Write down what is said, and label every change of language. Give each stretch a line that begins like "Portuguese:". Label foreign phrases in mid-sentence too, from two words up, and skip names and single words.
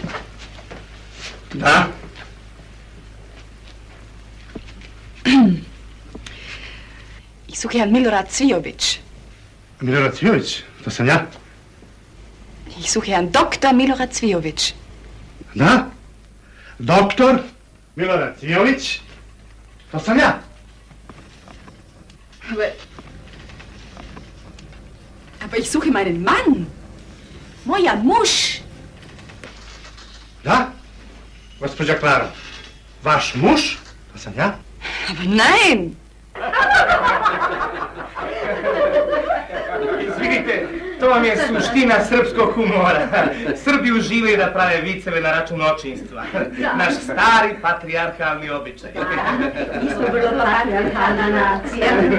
Serbian: Da?
German: Ich suche Herrn Milorad Cvijović.
Serbian: Milorad Cvijović? To sam ja.
German: Ich suche Herrn Dr. Milorad Cvijović.
Serbian: Da? Doktor Milorad Cvijović? To sam ja.
German: Aber ich suche meinen Mann.
Serbian: Moja muž. Da? Gospođa Klara, vaš muž? To sam ja.
German: Aber nein.
Serbian: Izvinite, to vam je suština srpskog humora. Srbi uživaju da prave viceve na račun očinstva. Naš stari patrijarhalni običaj. Mi smo vrlo patrijarhalna nacija.